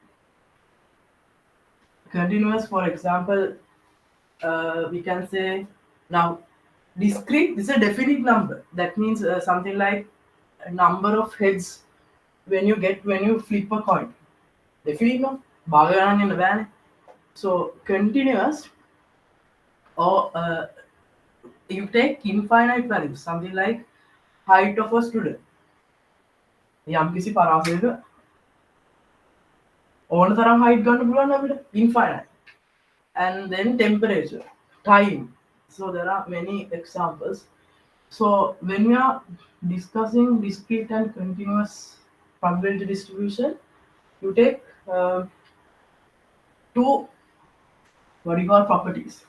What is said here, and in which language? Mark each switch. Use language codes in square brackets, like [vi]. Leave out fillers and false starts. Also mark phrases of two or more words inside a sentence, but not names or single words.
[en] Continuous, for example, we can say now discrete is a definite number. That means something like a number of heads when you flip a coin. Definite no? [si] බාග ගණන් එන්න බෑනේ. [en] So continuous or you take infinite values, something like height of a student. [si] යම් කිසි පරාසයක ඕන තරම් height ගන්න පුළුවන් අපිට infinite. [en] And then temperature, time. So there are many examples. So when we are discussing discrete and continuous probability distribution, you take two what you call properties.